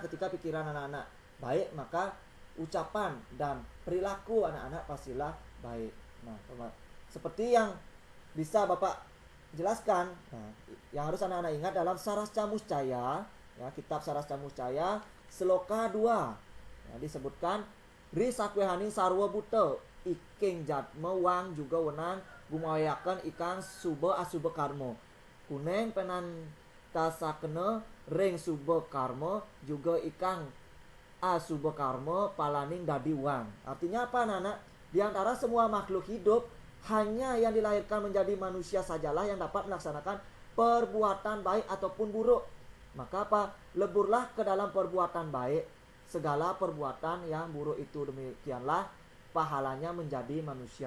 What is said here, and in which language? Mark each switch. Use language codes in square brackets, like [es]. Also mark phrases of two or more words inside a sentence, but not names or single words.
[id] Ketika pikiran anak-anak baik, maka ucapan dan perilaku anak-anak pastilah baik. Nah, seperti yang bisa Bapak jelaskan, nah, yang harus anak-anak ingat dalam Sarasca Muscaya, ya, kitab Sarasca Muscaya Seloka 2, ya, disebutkan [kaw] Risakwehani sarwa buta iking jatma wang juga wenang gumayakan ikang suba asuba karma kuneng penan tasakena ring suba karma juga ikang asuba karma palaning dadi wang. [id] Artinya apa anak-anak? Di antara semua makhluk hidup, hanya yang dilahirkan menjadi manusia sajalah yang dapat melaksanakan perbuatan baik ataupun buruk. Maka apa? Leburlah ke dalam perbuatan baik. Segala perbuatan yang buruk itu demikianlah pahalanya menjadi manusia.